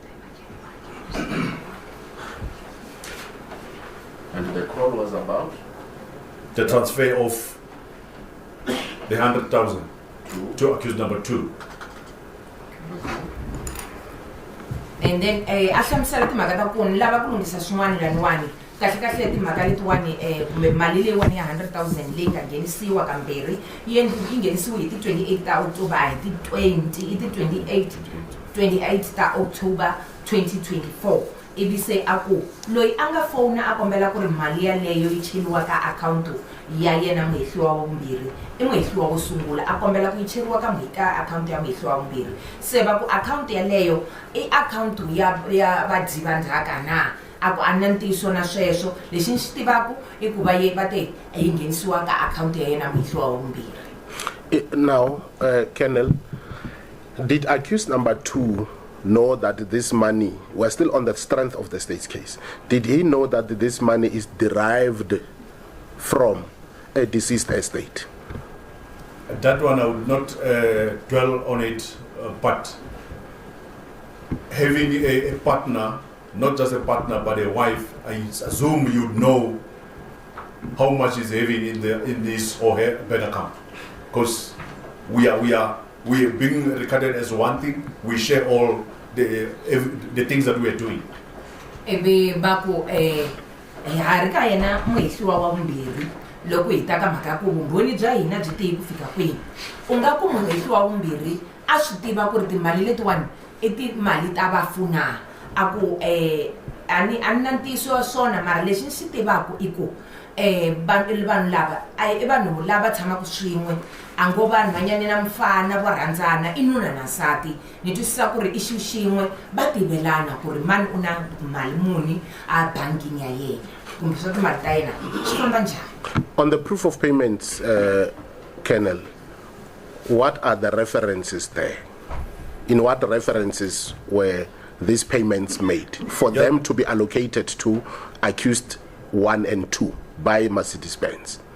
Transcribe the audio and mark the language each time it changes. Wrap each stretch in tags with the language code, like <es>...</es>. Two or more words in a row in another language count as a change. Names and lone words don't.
<en>And the call was about? The transfer of the 100,000 to accused number 2.</en> <ts>And then ahlamusela timhaka ta ku ni lava ku lunghisa swin'wana laniwani kahle kahle timhaka letiwani mali leyiwani ya 100,000 leyi nga nghenisiwa kambirhi yi nghenisiwe hi ti 28 ta October hi ti 28 ta October 2024 ivi se aku loyi a nga fona a kombela ku ri mali yaleyo yi cheriwa ka account ya yena muhehliwa wa vumbirhi i muhehliwa wo sungula a kombela ku yi cheriwa ka account ya muhehliwa wa vumbirhi se va ku account yaleyo i account ya vadziva ndzhaka na aku a na ntiyiso na sweswo lexi ni xi tivaku i ku va te yi nghenisiwa ka account ya yena muhehliwa wa vumbirhi.</ts> <en>Now, Kennel, did accused number 2 know that this money, we're still on the strength of the state's case, did he know that this money is derived from a deceased estate? That one I would not dwell on it, but having a partner, not just a partner but a wife, I assume you'd know how much is having in this or her bank account, because we are being recorded as one thing. We share all the things that we are doing.</en> <ts>Ebe baku harika yena muhehliwa wa vumbirhi loko hi ta ka mhaka ku vumbhoni bya hina byi tiyi ku fika kwihi u nga ku muhehliwa wa vumbirhi a swi tiva ku ri timali letiwani i timali ta vafuna a ku a ni na ntiyiso wa swona mara lexi ni xi tivaku i ku vanhu lava i vanhu lava tshamaka swin'we a ngo vanhu vanyane na mfana vo rhandzana i nuna na nsati ni twisisa ku ri i xilo xin'we va tivelana ku ri mani u na mali muni a bangini ya yena kumbe swa timali ta yena swi famba njhani.</ts> <en>On the proof of payments, Kennel, what are the references there? In what references were these payments made for them to be allocated to accused 1 and 2 by Mercedes-Benz?</en>